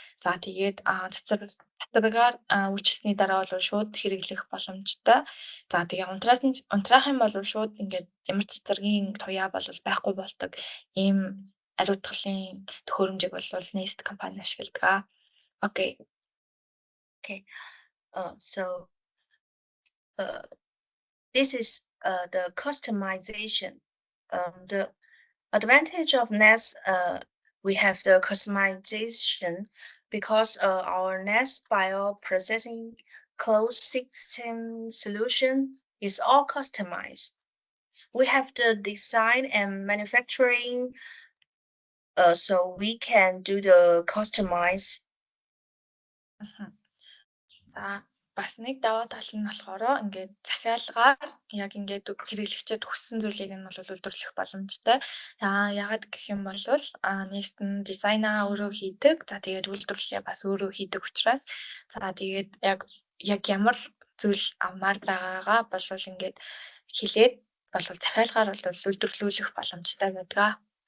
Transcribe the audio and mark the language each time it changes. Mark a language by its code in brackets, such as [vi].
[mn] За тэгээд цацрагаар үйлчлэсний дараа бол шууд хэрэглэх боломжтой. За тэгээ унтраах юм бол шууд ингээд ямар цацрагийн туяа бол байхгүй болдог ийм ариутгалын төхөөрөмжийг бол Nest компани ашигладаг. [en] Окей. So this is the customization. The advantage of Nest, we have the customization because our Nest bioprocessing closed system solution is all customized. We have the design and manufacturing, so we can do the customize. [mn] За бас нэг даваа тал нь болохоор ингээд захиалгаар яг ингээд хэрэглэгчэд хүссэн зүйлийг нь бол үйлдвэрлэх боломжтой. Яагаад гэх юм бол Nest нь дизайнаа өөрөө хийдэг. За тэгээд үйлдвэрлэлээ бас өөрөө хийдэг учраас тэгээд яг ямар зүйл авмаар байгаагаа бол ингээд хэлээд бол захиалгаар бол үйлдвэрлүүлэх боломжтой байдаг.